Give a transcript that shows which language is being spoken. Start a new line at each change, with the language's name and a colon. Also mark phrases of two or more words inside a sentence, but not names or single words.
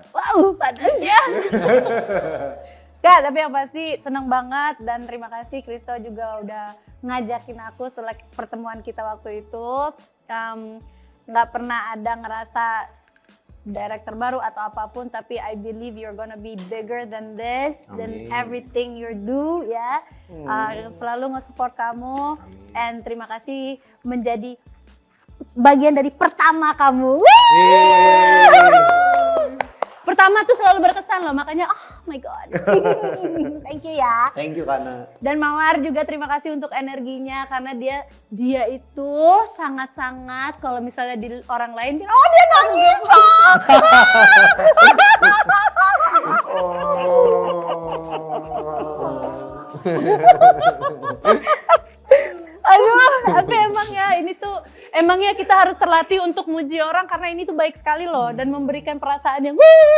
Indonesian: Wow, panas ya. Gak, tapi yang pasti seneng banget dan terima kasih Kristo juga udah ngajakin aku setelah pertemuan kita waktu itu. Nggak pernah ada ngerasa director baru atau apapun, tapi
English: I believe you're gonna be bigger than this, than everything you do
Indonesian: ya. Selalu nge-support kamu, and terima kasih menjadi bagian dari pertama kamu. Pertama tuh selalu berkesan loh, makanya
English: oh my god. Thank you ya. Thank you Kana.
Indonesian: Dan Mawar juga terima kasih untuk energinya, karena dia itu sangat-sangat kalau misalnya di orang lain dia nangis. Aduh, tapi emangnya kita harus terlatih untuk muji orang karena ini tuh baik sekali loh dan memberikan perasaan yang wuh.